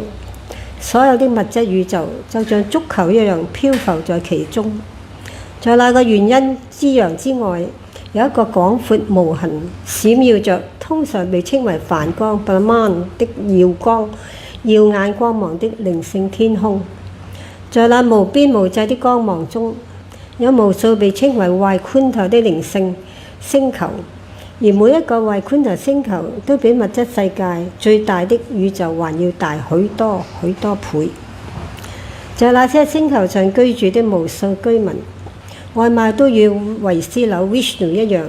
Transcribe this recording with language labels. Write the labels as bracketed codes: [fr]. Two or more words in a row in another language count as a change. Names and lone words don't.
[zh] 所有的物質宇宙就像足球一樣漂浮在其中。在那個原因之洋之外， 有一個廣闊無痕、閃耀着，通常被稱為梵光 （Brahman） 的耀眼光芒的靈性天空。在那無邊無際的光芒中，有無數被稱為壞昆頭的靈性星球，而每一個壞昆頭星球都比物質世界最大的宇宙還要大許多許多倍。在那些星球上居住的無數居民，外貌都與維斯紐 Vishnu 一樣。